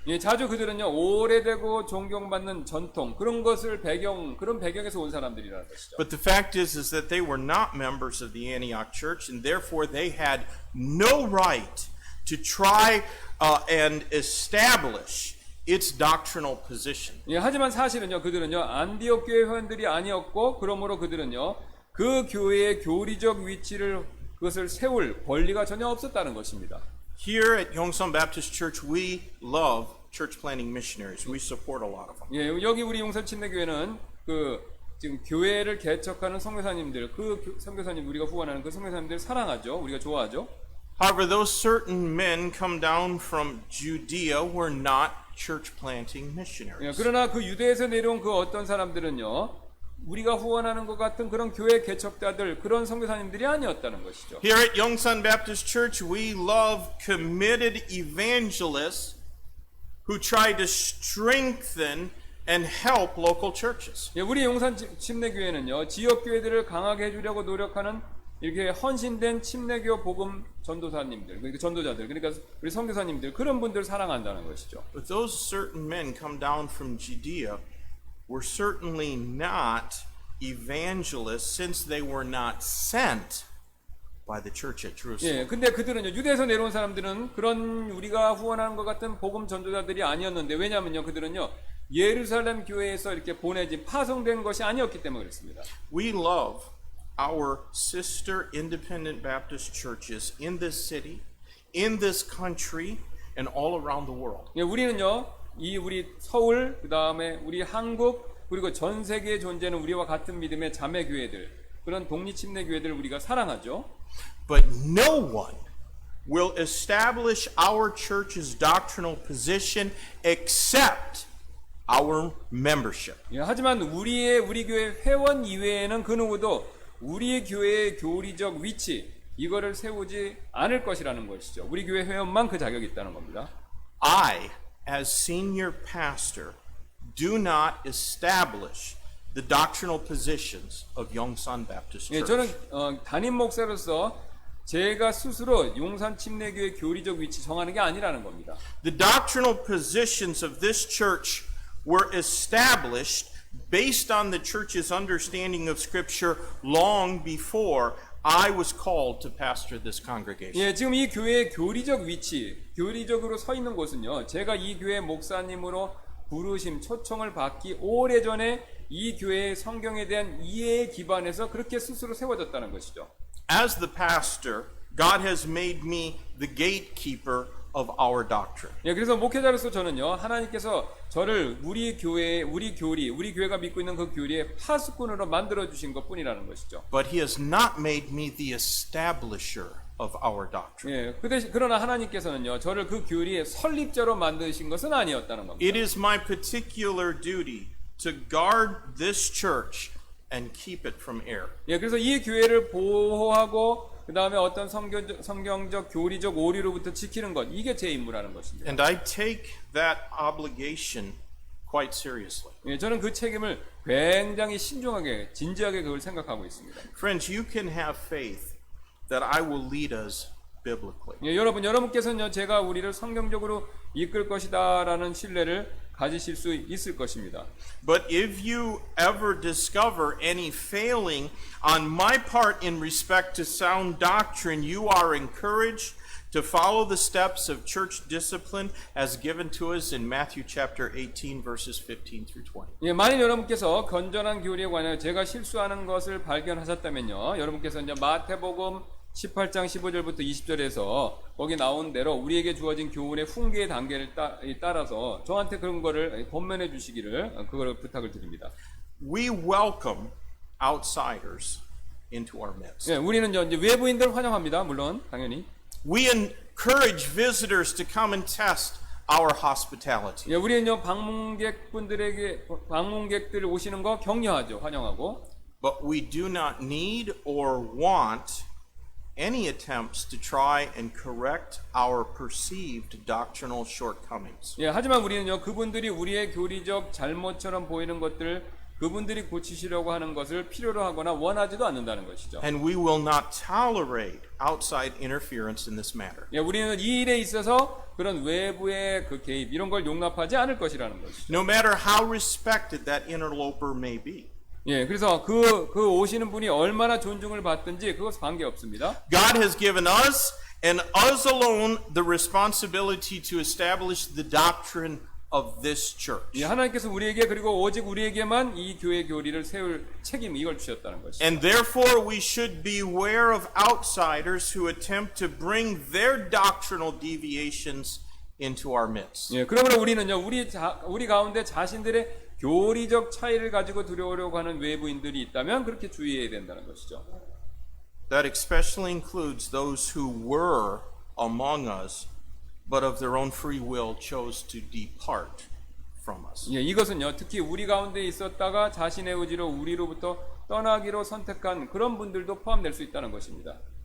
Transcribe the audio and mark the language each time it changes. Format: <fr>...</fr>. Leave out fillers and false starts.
<ko>예, 자주 그들은요, 오래되고 존경받는 전통, 그런 배경에서 온 사람들이라는 것이죠.</ko> <en>But the fact is that they were not members of the Antioch church, and therefore they had no right to try and establish its doctrinal position.</en> <ko>예, 하지만 사실은요, 그들은요, 안디옥 교회 회원들이 아니었고, 그러므로 그들은요, 그 교회의 교리적 위치를 그것을 세울 권리가 전혀 없었다는 것입니다.</ko> <en>Here at Yongsan Baptist Church, we love church planting missionaries. We support a lot of them.</en> <ko>예, 여기 우리 용산 침례교회는 지금 교회를 개척하는 선교사님들, 선교사님 우리가 후원하는 그 선교사님들 사랑하죠. 우리가 좋아하죠.</ko> <en>However, those certain men come down from Judea were not church planting missionaries.</en> <ko>그러나 그 유대에서 내려온 그 어떤 사람들은요, 우리가 후원하는 것 같은 그런 교회 개척자들, 그런 선교사님들이 아니었다는 것이죠.</ko> <en>Here at Yongsan Baptist Church, we love committed evangelists who try to strengthen and help local churches.</en> <ko>우리 용산 침례교회는요, 지역 교회들을 강하게 해주려고 노력하는 이렇게 헌신된 침례교 복음 전도사님들, 그러니까 전도자들, 그러니까 우리 선교사님들, 그런 분들 사랑한다는 것이죠.</ko> <en>But those certain men come down from Judea were certainly not evangelists since they were not sent by the church at Jerusalem.</en> <ko>근데 그들은요, 유대에서 내려온 사람들은 그런 우리가 후원하는 것 같은 복음 전도자들이 아니었는데, 왜냐면요, 그들은요, 예루살렘 교회에서 이렇게 보내진 파송된 것이 아니었기 때문에 그렇습니다.</ko> <en>We love our sister independent Baptist churches in this city, in this country, and all around the world.</en> <ko>우리는요, 우리 서울, 그 다음에 우리 한국, 그리고 전 세계에 존재하는 우리와 같은 믿음의 자매 교회들, 그런 독립 침례 교회들을 우리가 사랑하죠.</ko> <en>But no one will establish our church's doctrinal position except our membership.</en> <ko>하지만 우리 교회 회원 이외에는 그 누구도 우리 교회의 교리적 위치, 이거를 세우지 않을 것이라는 것이죠. 우리 교회 회원만 그 자격이 있다는 겁니다.</ko> <en>I, as senior pastor, do not establish the doctrinal positions of Yongsan Baptist Church.</en> <ko>저는 담임 목사로서 제가 스스로 용산 침례교회 교리적 위치 정하는 게 아니라는 겁니다.</ko> <en>The doctrinal positions of this church were established based on the church's understanding of Scripture long before I was called to pastor this congregation.</en> <ko>지금 이 교회의 교리적 위치, 교리적으로 서 있는 곳은요, 제가 이 교회 목사님으로 부르심, 초청을 받기 오래전에 이 교회의 성경에 대한 이해에 기반해서 그렇게 스스로 세워졌다는 것이죠.</ko> <en>As the pastor, God has made me the gatekeeper of our doctrine.</en> <ko>그래서 목회자로서 저는요, 하나님께서 저를 우리 교회가 믿고 있는 그 교리의 파수꾼으로 만들어 주신 것뿐이라는 것이죠.</ko> <en>But He has not made me the establisher of our doctrine.</en> <ko>그러나 하나님께서는요, 저를 그 교리의 설립자로 만드신 것은 아니었다는 겁니다.</ko> <en>It is my particular duty to guard this church and keep it from error.</en> <ko>그래서 이 교회를 보호하고 그 다음에 어떤 성경적 교리적 오류로부터 지키는 것, 이게 제 임무라는 것입니다.</ko> <en>And I take that obligation quite seriously.</en> <ko>저는 그 책임을 굉장히 신중하게, 진지하게 그걸 생각하고 있습니다.</ko> <en>Friends, you can have faith that I will lead us biblically.</en> <ko>여러분께서는요, 제가 우리를 성경적으로 이끌 것이다라는 신뢰를 가지실 수 있을 것입니다.</ko> <en>But if you ever discover any failing on my part in respect to sound doctrine, you are encouraged to follow the steps of church discipline as given to us in Matthew chapter 18 verses 15 through 20.</en> <ko>만일 여러분께서 건전한 교리에 관하여 제가 실수하는 것을 발견하셨다면요, 여러분께서 이제 마태복음 18장 15절부터 20절에서 거기 나온 대로 우리에게 주어진 교훈의 훈계의 단계를 따라서 저한테 그런 거를 권면해 주시기를 그걸 부탁을 드립니다.</ko> <en>We welcome outsiders into our midst.</en> <ko>우리는 이제 외부인들 환영합니다. 물론 당연히.</ko> <en>We encourage visitors to come and test our hospitality.</en> <ko>우리는요, 방문객들 오시는 거 격려하죠. 환영하고.</ko> <en>But we do not need or want any attempts to try and correct our perceived doctrinal shortcomings.</en> <ko>하지만 우리는요, 그분들이 우리의 교리적 잘못처럼 보이는 것들을 그분들이 고치시려고 하는 것을 필요로 하거나 원하지도 않는다는 것이죠.</ko> <en>And we will not tolerate outside interference in this matter.</en> <ko>우리는 이 일에 있어서 그런 외부의 그 개입, 이런 걸 용납하지 않을 것이라는 것이죠.</ko> <en>No matter how respected that interloper may be.</en> <ko>그래서 그 오시는 분이 얼마나 존중을 받든지 그것 관계없습니다.</ko> <en>God has given us and us alone the responsibility to establish the doctrine of this church.</en> <ko>하나님께서 우리에게, 그리고 오직 우리에게만 이 교회 교리를 세울 책임, 이걸 주셨다는 것이죠.</ko> <en>And therefore we should beware of outsiders who attempt to bring their doctrinal deviations into our midst.</en> <ko>그러므로 우리는요, 우리 가운데 자신들의 교리적 차이를 가지고 들어오려고 하는 외부인들이 있다면 그렇게 주의해야 된다는 것이죠.</ko> <en>That especially includes those who were among us, but of their own free will chose to depart from us.</en> <ko>예, 이것은요, 특히 우리 가운데 있었다가 자신의 의지로 우리로부터 떠나기로 선택한 그런 분들도 포함될 수 있다는 것입니다.</ko>